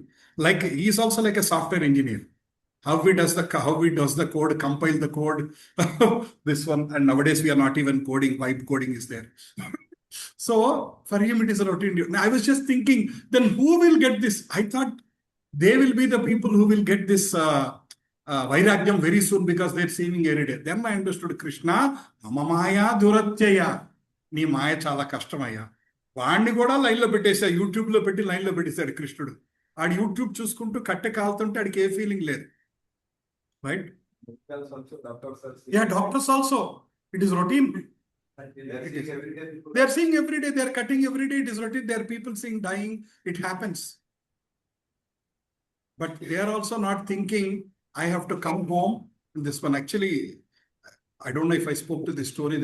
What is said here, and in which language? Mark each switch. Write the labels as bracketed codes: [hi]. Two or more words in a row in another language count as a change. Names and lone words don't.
[en] Like he is also like a software engineer. How he does the code, compile the code, this one. And nowadays we are not even coding. Vibe coding is there. So for him it is a routine. I was just thinking, then who will get this? I thought they will be the people who will get this vairagyam very soon because they're seeing every day. Then I understood Krishna, [sa] मम माया दुरत्यया. [te] నీ మాయ చాలా కష్టమయ్యా. వాడిని కూడా లైన్లో పెట్టేసా, యూట్యూబ్లో పెట్టి లైన్లో పెట్టేశాడు కృష్ణుడు. ఆడు యూట్యూబ్ చూసుకుంటూ కట్టె కాలుతుంటే ఆడికి ఏ ఫీలింగ్ లేదు. [en] Right? Doctors also it is routine. They are seeing every day, they are cutting every day, it is routine. There are people seeing dying, it happens. But they are also not thinking, I have to come home. And this one actually, I don't know if I spoke to this story.